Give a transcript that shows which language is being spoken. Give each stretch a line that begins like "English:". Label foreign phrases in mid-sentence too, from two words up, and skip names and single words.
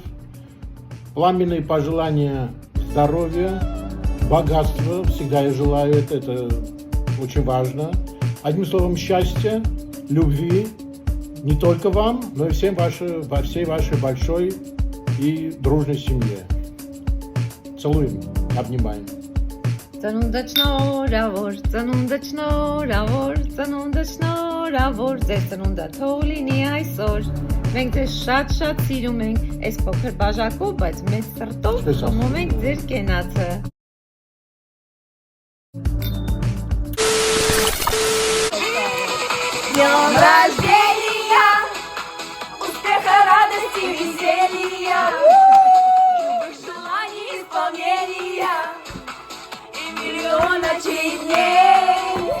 Russian: Пламенные пожелания здоровья, богатства. Всегда я желаю это очень важно. Одним словом, счастья, любви. Не только вам, но и всей вашей большой и дружной семье. Целуем, обнимаем.
Armenian: Ծնունդը շնորհավոր, ծնունդը շնորհավոր, ծնունդը շնորհավոր, ձեր ծնունդը թող լինի այսօր։ Մենք ձեզ շատ սիրում ենք, այս փոքր բաժակով, բայց մեծ սրտով խմում ենք ձեր կենացը։
Russian: Днем рождения, успеха, радости, веселья, любых желаний, исполнения и миллиона дней.